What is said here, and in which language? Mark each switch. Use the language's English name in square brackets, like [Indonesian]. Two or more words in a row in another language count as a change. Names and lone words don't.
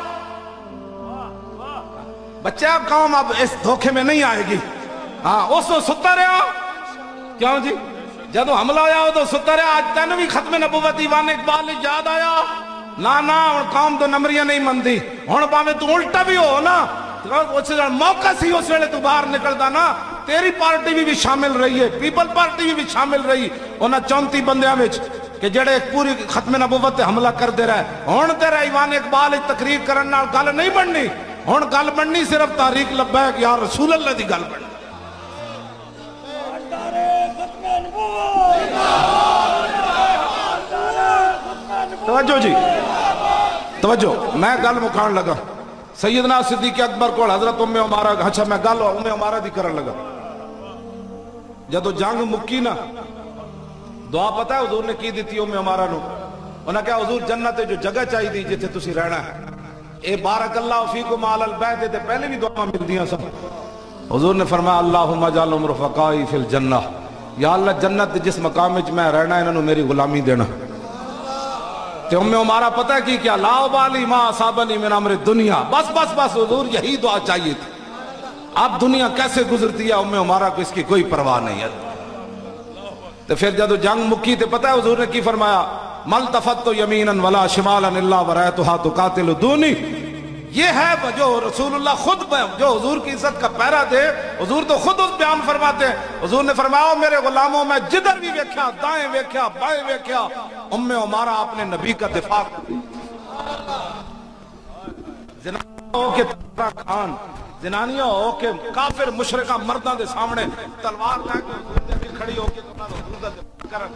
[Urdu] بچہ قوم اب اس دھوکے میں نہیں آئے گی [Punjabi] ہاں اس تو ستا رہا کیوں جی جدو حملہ آیا ہو تو ستا رہا آج تینوں بھی ختم نبوت ایوان اقبال یاد آیا نا قوم تو نمریاں نہیں مندی ہون باویں تو الٹا بھی ہو نا موقع سی اس ویلے تو باہر نکلدا نا تیری پارٹی بھی شامل رہی ہے پیپل پارٹی بھی شامل رہی انہاں 34 بندیاں وچ کہ جڑے پوری ختم نبوت تے حملہ کر دے رہے ہون تیرا ایوان اقبال تقریر کرن نال گل نہیں بننی ہون گل بننی صرف تحریک لبیک یا رسول اللہ دی گل بننی توجہ جی توجہ میں گل مکھان لگا سیدنا صدیق اکبر کو حضرت ام عمارہ اچھا میں گل ام عمارہ دی کرن لگا جدو جنگ مکی نا دعا پتہ ہے حضور نے کی دیتی ام عمارہ نو انہاں کہا حضور جنت جو جگہ چاہی دی جتے تسی رہنا ہے [Arabic] اے بارک اللہ فیکم علی البیت [Punjabi] تے پہلے بھی دعا مل دیاں سب حضور نے فرمایا [Arabic] اللہم اجعلہم رفقائی فی الجنہ، [Punjabi] یا اللہ جنت جس مقام وچ میں رہنا انہوں میری غلامی دینا۔ تے ام عمارہ پتہ ہے کی کیا، [Arabic] لا ابالی ما اصابنی من امر دنیا، [Urdu] بس بس بس حضور یہی دعا چاہیے تھی۔ اب دنیا کیسے گزرتی ہے ام عمارہ کو اس کی کوئی پرواہ نہیں ہے۔ [Punjabi] تو پھر جب جنگ مکی تے پتہ ہے حضور نے کی فرمایا، [Arabic] ملتفت یمینا ولا شمالا الا ورأیتها تقاتل دونی۔ [Urdu] یہ ہے جو رسول اللہ خود جو حضور کی عزت کا پیرا تھے، حضور تو خود اس بیان فرماتے ہیں۔ حضور نے فرمایا میرے غلاموں میں جدھر بھی ویکھیا، دائیں ویکھیا بائیں ویکھیا، ام عمارہ اپنے نبی کا دفاع کرتی۔ [Punjabi] زنانیوں کے خان، زنانیوں ہو کے کافر مشرکہ مردوں دے سامنے تلوار لے کے حضور دے بھی کھڑی ہو کے حضور دا دفاع کرن۔